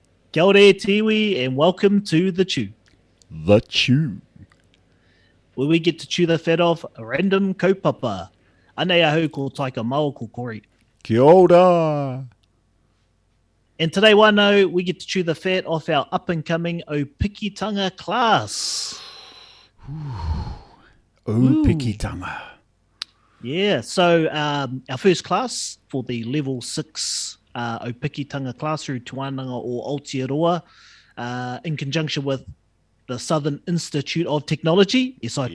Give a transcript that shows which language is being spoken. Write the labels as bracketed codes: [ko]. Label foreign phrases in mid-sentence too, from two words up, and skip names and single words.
[mi] Kia ora tiwi, [en] and welcome to The Chew, The Chew. where we get to chew the fat off a random kaupapa. [mi] Anei ahau ko taika mao ko kori. Kia ora. [en] And today, wano, we get to chew the fat off our up-and-coming Opikitanga class. Opikitanga. Yeah, so our first class for the Level 6 Opikitanga class through Te Wānanga or Aotearoa, in conjunction with the Southern Institute of Technology, SIT,